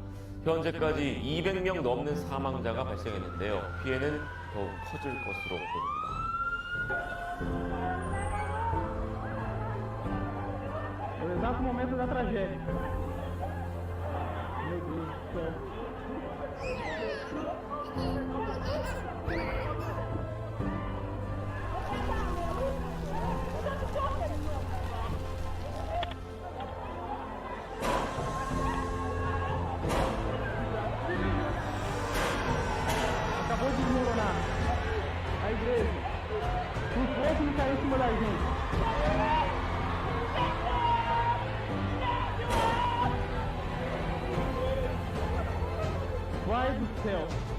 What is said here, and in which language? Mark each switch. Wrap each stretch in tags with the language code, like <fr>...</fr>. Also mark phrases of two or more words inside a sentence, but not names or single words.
<ko>현재까지 200명 넘는 사망자가 발생했는데요. 피해는 더욱 커질 것으로 보입니다.</ko> <pt>Exato momento da tragédia. Meu Deus do céu. Acabou de desmoronar a igreja. Os poucos não caíram em cima da gente. Pai do céu.</pt>